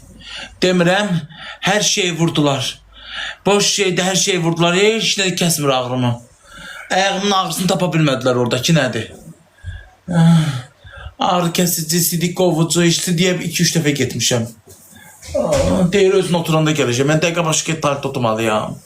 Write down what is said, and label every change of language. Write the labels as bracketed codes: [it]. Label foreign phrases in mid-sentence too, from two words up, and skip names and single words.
[az] Demirəm, [tr] her şeyi [az] vurdular. Boş şeydi, [tr] her şeyi [az] vurdular. Heç nə kəsmir ağrımı. Ayağımın ağrısını tapa bilmədilər oradakı nədir? Ağrı kəsici, sidik qovucu, sidiyə 2-3 dəfə getmişəm. Deyir özün oturanda gələcəm. Mən dəqiqə başqa tarih tutmalıyam.